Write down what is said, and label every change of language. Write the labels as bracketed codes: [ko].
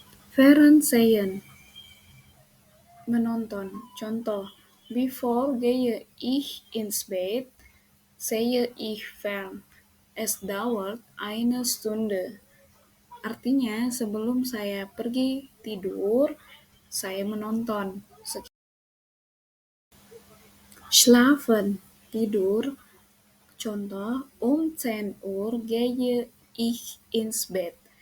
[de] Fernsehen, menonton. Contoh, before gehe ich ins Bett, sehe ich fern. Es dauert eine Stunde. [id] Artinya, sebelum saya pergi tidur, saya menonton. [de] Schlafen, tidur. Contoh, 10 Uhr gehe ich ins Bett.